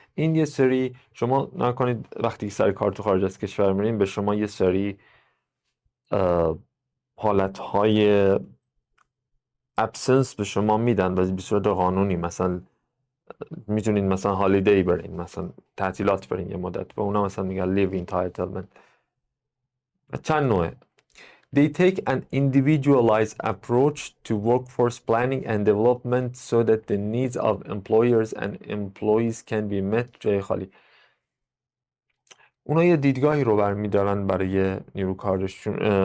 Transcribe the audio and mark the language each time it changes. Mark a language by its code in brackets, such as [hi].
[fa] این یه سری، شما نکنید وقتی سر کار تو خارج از کشور میرین به شما یه سری حالتهای absence به شما میدن و به صورت قانونی، مثلا میتونین مثلا هالیدی برین، مثلا تعطیلات برین یه مدت، به اونا مثلا میگن [en] live entitlement. [fa] چند نوعه. [en] They take an individualized approach to workforce planning and development so that the needs of employers and employees can be met. [fa] جای خالی. اونا یه دیدگاهی رو برمیدارن برای نیرو کارشون.